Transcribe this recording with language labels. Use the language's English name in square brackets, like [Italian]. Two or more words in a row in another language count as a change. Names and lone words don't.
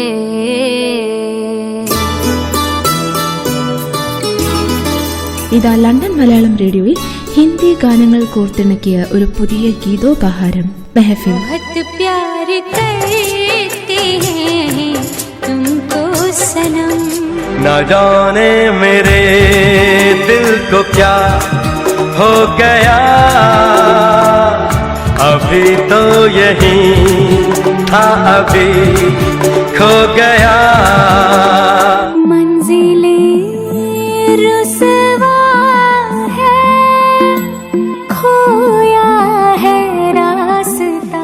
[Malayalam] ഇതാ ലണ്ടൻ മലയാളം റേഡിയോയിൽ ഹിന്ദി ഗാനങ്ങൾ കോർത്തിണക്കിയ ഒരു പുതിയ ഗീതോപഹാരം മെഹഫിൽ. [Hindi] प्यार करते हैं तुमको सनम न जाने मेरे दिल को क्या हो गया, अभी तो यही था अभी खो गया. मंजिले रुसवा है, खोया है रास्ता.